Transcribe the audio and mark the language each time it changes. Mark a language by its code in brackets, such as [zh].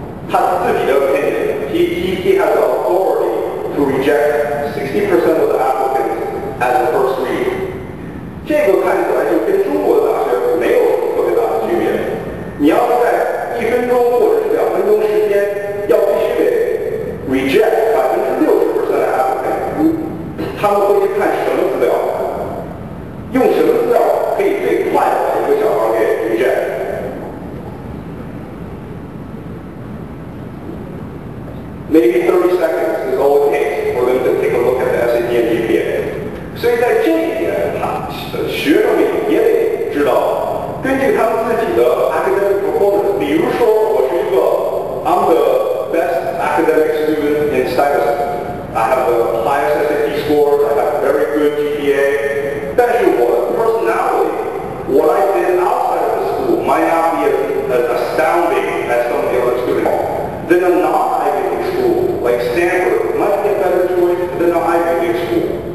[zh] 他自己的 [en] opinion, he has the authority to reject 60% of the applicants as the first read. [zh] 这个看起来就跟中国的大学没有什么特别大的区别。你要是在1分钟或者是2分钟时间，要必须得 reject 60%的 applicants， 他们会去看什么资料？用什么资料可以最快的把一个小孩给 reject？ [en] Maybe 30 seconds is all it takes for them to take a look at the SAT and GPA. [zh] 所以在这一点，学生们也得知道，根据他们自己的 [en] academic performance， [zh] 比如说我是一个 [en] I'm the best academic student in Stuyvesant. I have the highest SAT scores, I have very good GPA. [zh] 但是我的 [en] personality, what I did outside of the school might not be as astounding as some of the other students. Then a non-Ivy League school, like Stanford, might be a better choice than an Ivy League school.